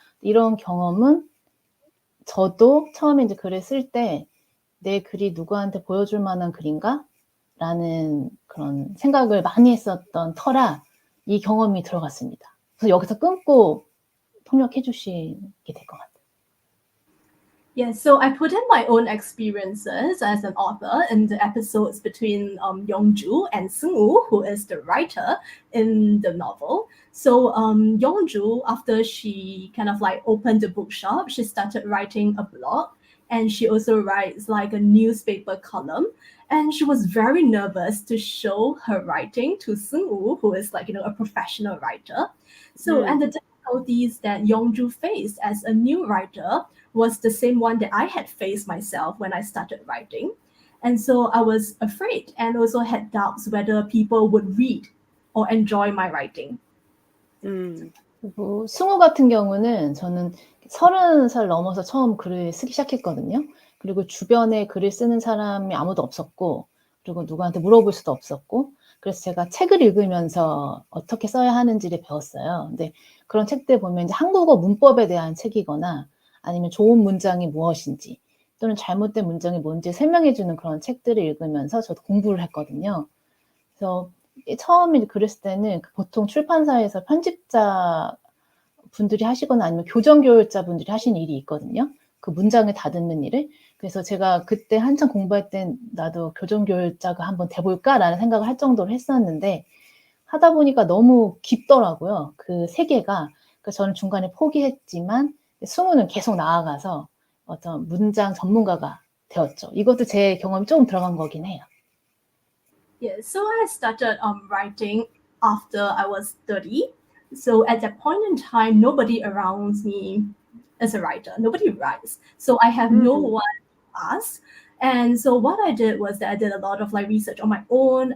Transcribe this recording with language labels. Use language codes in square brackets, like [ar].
[ko] 이런 경험은 저도 처음에 이제 글을 쓸 때 내 글이 누구한테 보여줄 만한 글인가? 라는 그런 생각을 많이 했었던 터라 이 경험이 들어갔습니다. 그래서 여기서 끊고 통역해 주시게 될 것 같아요. [en] Yes, so I put in my own experiences as an author in the episodes between Yeongju and Seung-woo, who is the writer in the novel. So Yeongju, after she kind of like opened the bookshop, she started writing a blog, and she also writes like a newspaper column. And she was very nervous to show her writing to Seung-woo, who is like, a professional writer. So, and the difficulties that Yeongju faced as a new writer was the same one that I had faced myself when I started writing. And so I was afraid and also had doubts whether people would read or enjoy my writing. [ko] 그리고 승우 같은 경우는 저는 30살 넘어서 처음 글을 쓰기 시작했거든요. 그리고 주변에 글을 쓰는 사람이 아무도 없었고, 그리고 누구한테 물어볼 수도 없었고, 그래서 제가 책을 읽으면서 어떻게 써야 하는지를 배웠어요. 근데 그런 책들 보면 이제 한국어 문법에 대한 책이거나 아니면 좋은 문장이 무엇인지 또는 잘못된 문장이 뭔지 설명해주는 그런 책들을 읽으면서 저도 공부를 했거든요. 그래서 처음에 글을 쓸 때는 보통 출판사에서 편집자 분들이 하시거나 아니면 교정교육자 분들이 하시는 일이 있거든요. 그 문장을 다듬는 일을. 그래서 제가 그때 한참 공부할 땐 나도 교정교육자가 한번 돼볼까라는 생각을 할 정도로 했었는데 하다 보니까 너무 깊더라고요. 그 세계가. 그래서 저는 중간에 포기했지만 승우는 계속 나아가서 어떤 문장 전문가가 되었죠. 이것도 제 경험이 조금 들어간 거긴 해요. [en] Yeah, so I started writing after I was 30. So at that point in time, nobody around me is a writer. Nobody writes. So I have no one to ask. And so what I did was that I did a lot of like research on my own.